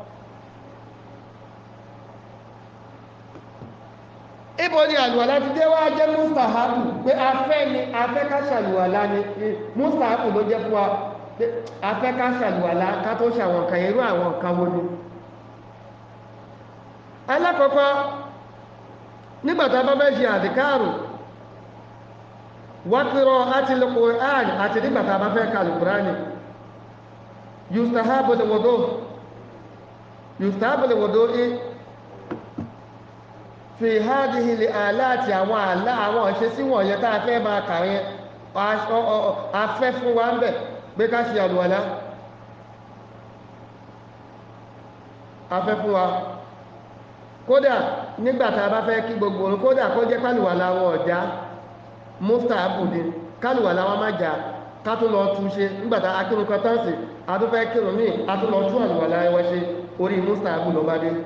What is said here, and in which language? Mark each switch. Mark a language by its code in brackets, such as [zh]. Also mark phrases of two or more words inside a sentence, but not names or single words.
[yo] ibo ni àlùwàlá ti dé wá jẹ́ mustahabu pé afẹ́ ká ṣàlùwàlá ni mustahabu ló jẹ́ fún wa afẹ́ ká ṣàlùwàlá ká tó ṣàwọn nǹkan irú àwọn nǹkan wo ni alákọ̀ọ́kọ́ nígbàtà bá fẹ́ ṣe àdìkáàrù wa [ar] قراءة القرآن [yo] àti nígbàtà bá fẹ́ ka Al-Qur'ani [ar] يستحب الوضوء في هذه الحالات [yo] àwọn ìṣesí wọ̀nyẹn tá a fẹ́ máa kà yẹn afẹ́ fún wa ń bẹ̀ pé ká ṣe àlùwàlá afẹ́ fún wa kódà nígbàtà bá fẹ́ kí gbogbo orun kódà kó jẹ́ kálùwàlá wọn ọ̀já mustahabu ni kálùwàlá wọn má jà ká tó lọ tún ṣe nígbàtà akírun kan tán sí a tó fẹ́ kírun míì a tó lọ tún àlùwàlá ẹwẹ́ ṣe orí mustahabu lọ bá dé